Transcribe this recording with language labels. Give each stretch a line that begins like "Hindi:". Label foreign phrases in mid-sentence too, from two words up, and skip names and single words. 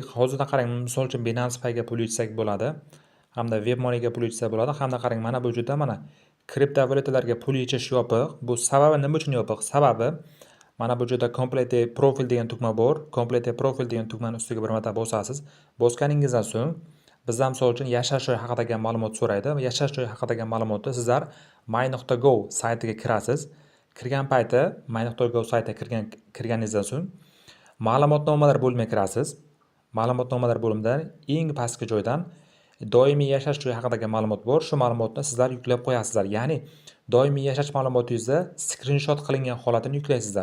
Uzbek: Hozirda qarang, misol uchun Binance Pay ga pul yechsak bo'ladi, hamda WebMoney ga pul yechsa bo'ladi, hamda qarang mana bu yerda mana kriptovalyutalarga pul yechish yopiq. Bu sababi nima uchun yopiq? Sababi mana bu yerda Complete Profile degan tugma bor. Complete Profile degan tugmani ustiga bir marta bosasiz. Bosganingizdan so'ng bizdan misol uchun yashash joyi haqidagi ma'lumot so'raydi. Yashash joyi haqidagi ma'lumotni sizlar my.go saytiga kirasiz. Kirgan payti my.go saytiga kirganingizdan so'ng ma'lumotnomalar bo'limiga kirasiz. Ma'lumotnomalar bo'limidan eng pastki joydan doimiy yashash joyi haqidagi ma'lumot bor. Shu ma'lumotni sizlar yuklab qo'yasizlar. Ya'ni doimiy yashash ma'lumotingizni skrinshot qilingan holatini yuklaysizlar.